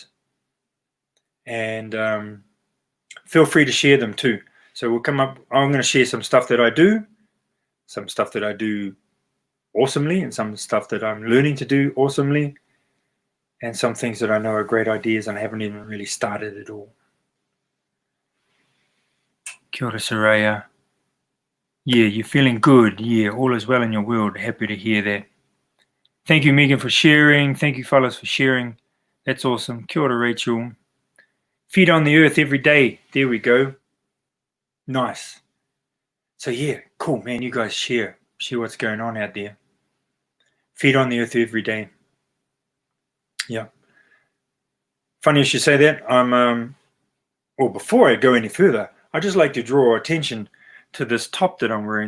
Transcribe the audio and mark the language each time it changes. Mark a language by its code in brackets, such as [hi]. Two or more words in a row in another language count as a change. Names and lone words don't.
[en] And feel free to share them too. So we'll come up, I'm going to share some stuff that I do, some stuff that I do awesomely, and some stuff that I'm learning to do awesomely, and some things that I know are great ideas and I haven't even really started at all. [mi] Kia ora, Soraya. [en] Yeah, you're feeling good. Yeah, all is well in your world. Happy to hear that. Thank you, Megan, for sharing. Thank you, fellas, for sharing. That's awesome. [mi] Kia ora, Rachel. [en] Feet on the earth every day. There we go. Nice. So yeah, cool, man. You guys share what's going on out there. Feet on the earth every day. Yeah. Funny you should say that. Well, before I go any further, I'd just like to draw attention to this top that I'm wearing.